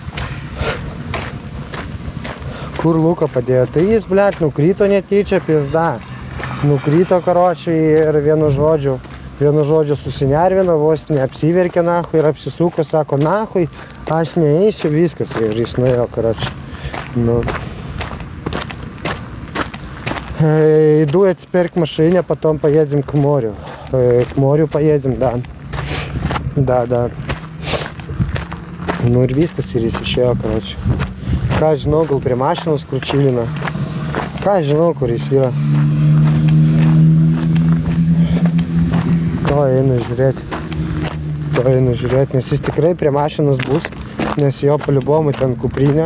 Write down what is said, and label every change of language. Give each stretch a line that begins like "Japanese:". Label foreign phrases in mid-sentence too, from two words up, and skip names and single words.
Lithuanian: Kur Luką padėjo? Tai jis, blet, nukrito netyčia, pizda. Nukrito, karočiai, ir vienu žodžiu susinervino, vos neapsiverkė nahui ir apsisuko, sako, nahui, aš neeisiu, viskas. Ir jis nuėjo, karočiai. Nu.
Russian: Иду я теперь к машине, потом поедем к морю. К морю поедем, да. Да.
Lithuanian: Nu ir viskas ir jis išėjo, karočiai. Ką žinau, gal prie mašinos kur čilina. Ką žinau, kur jis yra. To einu žiūrėti, nes jis tikrai prie mašinos bus, nes jo paliubomų ten kuprinė.